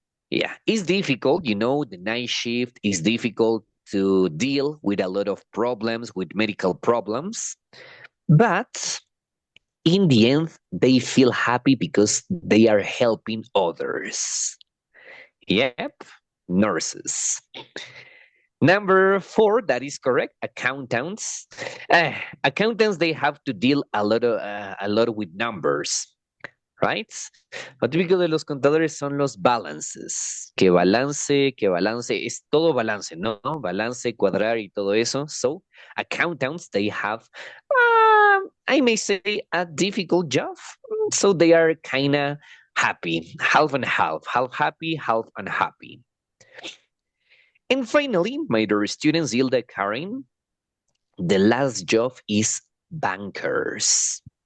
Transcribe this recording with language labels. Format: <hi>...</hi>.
<en>Yeah, it's difficult, the night shift is difficult to deal with a lot of problems, with medical problems, but in the end, they feel happy because they are helping others. Yep, nurses. Number 4, that is correct. Accountants. Accountants, they have to deal a lot with numbers, right?</en> <es>Lo típico de los contadores son los balances. Que balance, es todo balance, ¿no? Balance, cuadrar y todo eso.</es> <en>So, accountants, they have, I may say, a difficult job. So they are kind of happy, half and half happy, half unhappy. And finally, my dear students, Hilda, Karen, the last job is bankers.</en>